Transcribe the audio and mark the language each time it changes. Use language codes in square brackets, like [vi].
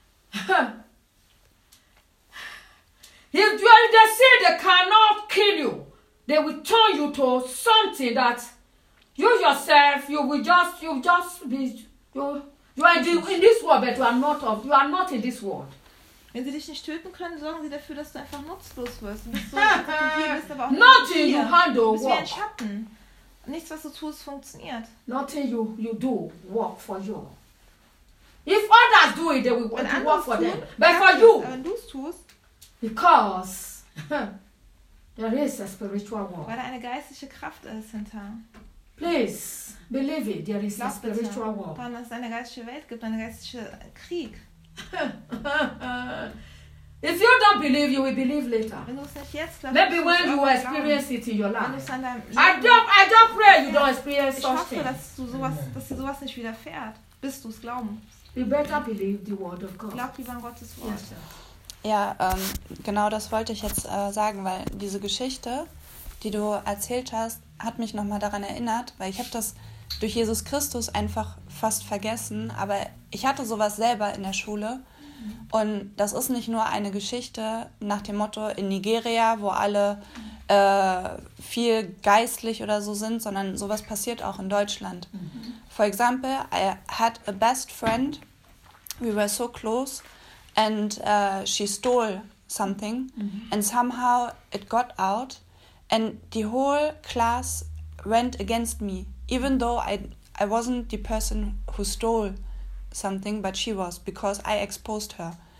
[en] If they say they cannot kill you, they will turn you to something that you yourself, you will just be in this world, but you are not in this world. [de] Wenn sie dich nicht töten können, sorgen sie dafür, dass du einfach nutzlos wirst. [en] Nothing you handle works. [de] Wie ein Schatten. Nichts, was du tust, funktioniert. [en] Nothing you do work for you. If others do it, they will want to work for them. But for you. [de] Wenn du es tust. [en] Because. There is a spiritual world. [de] Weil da eine geistliche Kraft ist hinter. [en] Please believe it. There is a spiritual world. [de] Dann ist eine geistliche Welt gibt, eine geistliche Krieg. [en] If you don't believe, you will believe later. [de] Wenn du es nicht jetzt glaubst, [en] maybe when you will experience it in your life. I don't pray you don't experience such things. [de] Ich hoffe, dass dir sowas nicht widerfährt, bis du es glaubst. [en] You better believe the word of God. [de] Glaub lieber an Gottes Wort. [en] Yes. [de] Ja, genau das wollte ich jetzt sagen, weil diese Geschichte, die du erzählt hast, hat mich nochmal daran erinnert, weil ich habe das durch Jesus Christus einfach fast vergessen, aber ich hatte sowas selber in der Schule und das ist nicht nur eine Geschichte nach dem Motto in Nigeria, wo alle viel geistlich oder so sind, sondern sowas passiert auch in Deutschland. [en] For example, I had a best friend, we were so close, and she stole something, and somehow it got out, and the whole class went against me, even though I wasn't the person who stole something, but she was, because I exposed her.